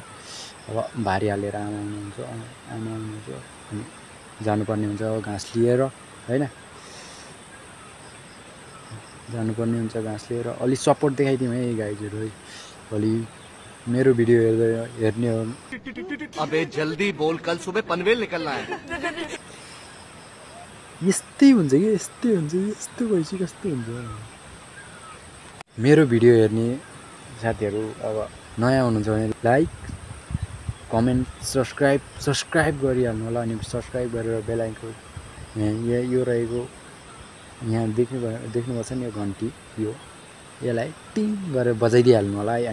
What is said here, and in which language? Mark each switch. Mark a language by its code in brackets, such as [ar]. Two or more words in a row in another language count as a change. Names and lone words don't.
[ne] अब भारी हालेर आमा आउनुहुन्छ अनि जानुपर्ने हुन्छ घाँस लिएर होइन, जानुपर्ने हुन्छ घाँस लिएर। अलि सपोर्ट देखाइदिउँ है गाइजहरू है, अलि मेरो भिडियो हेर्ने हो। [hi] अबे जल्दी बोल, कल सुबह पनवेल निकलना है। [ne] यस्तै हुन्छ कि यस्तो भएपछि कस्तो हुन्छ। मेरो भिडियो हेर्ने साथीहरू अब नयाँ हुनुहुन्छ भने [en] like comment subscribe [ne] गरिहाल्नु होला। अनि सब्सक्राइब गरेर [en] bell icon [ne] यहाँ यो रहेको यहाँ देख्नुपर्छ नि यो घन्टी, यसलाई टिङ गरेर बजाइदिइहाल्नु होला है।